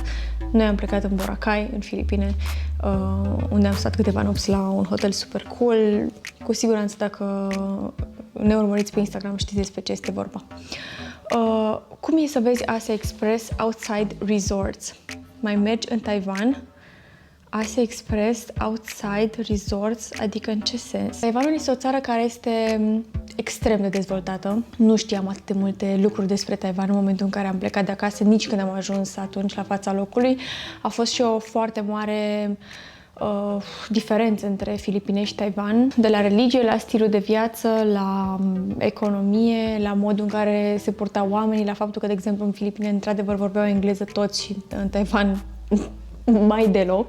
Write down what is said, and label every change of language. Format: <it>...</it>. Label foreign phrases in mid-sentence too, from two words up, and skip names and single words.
<ro>Noi am plecat în Boracay, în Filipine, unde am stat câteva nopți la un hotel super cool. Cu siguranță, dacă ne urmăriți pe Instagram, știți despre ce este vorba. Cum e să vezi Asia Express</ro> <en>outside resorts?</en> <ro>Mai mergi în Taiwan? Asia Express</ro> <en>outside resorts,</en> <ro>adică în ce sens? Taiwanul este o țară care este extrem de dezvoltată. Nu știam atât de multe lucruri despre Taiwan în momentul în care am plecat de acasă, nici când am ajuns atunci la fața locului. A fost și o foarte mare diferență între Filipine și Taiwan, de la religie, la stilul de viață, la economie, la modul în care se purtau oamenii, la faptul că, de exemplu, în Filipine, într-adevăr, vorbeau engleză toți și în Taiwan mai deloc.</ro>